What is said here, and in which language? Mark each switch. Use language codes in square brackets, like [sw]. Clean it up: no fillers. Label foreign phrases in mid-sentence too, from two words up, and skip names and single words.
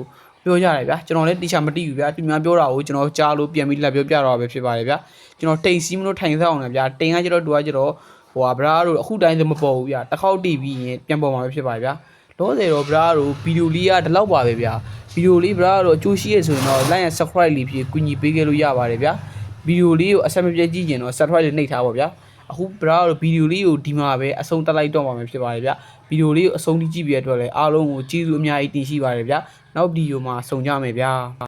[my] ပြောကြတယ်ဗျာကျွန်တော်လည်းတိကျမသိဘူးဗျာသူများပြောတာကိုကျွန်တော်ကြားလို့ပြန်ပြီးလက်ပြောပြတော့ပဲဖြစ်ပါတယ်ဗျာကျွန်တော်တိမ်စီးမလို့ထိုင်ဆောင် အောင်ဗျာတိမ်ကကျတော့သူကကျတော့ဘရာတို့အခုတိုင်းစမပေါ်ဘူးဗျာတစ်ခေါက်တီးပြီးရင်ပြန်ပေါ်မှာပဲဖြစ်ပါတယ်ဗျာလောဆယ်တော့ဘရာတို့ဗီဒီယိုလေးကဒီလောက်ပါပဲဗျာဗီဒီယိုလေးဘရာတို့အကျိုးရှိရဆိုရင်တော့ [en] like and subscribe [my] လေးဖြစ်ကူညီပေးခဲ့လို့ရပါတယ်ဗျာဗီဒီယိုလေးကိုအဆက်မပြတ်ကြည့်ရင်တော့ subscribe လေးနှိပ်ထားပါဗျာအခုဘရာတို့ဗီဒီယိုလေးကိုဒီမှာပဲအဆုံးတက်လိုက်တော့မှာဖြစ်ပါတယ်ဗျာဗီဒီယိုလေးကိုအဆုံးထိကြည့်ပြီးရတဲ့အတွက်လည်းအားလုံးကိုကျေးဇူးအများကြီးတင်ရှိပါတယ်ဗျာနောက်ဗီဒီယိုမှာဆုံကြမယ်ဗျာ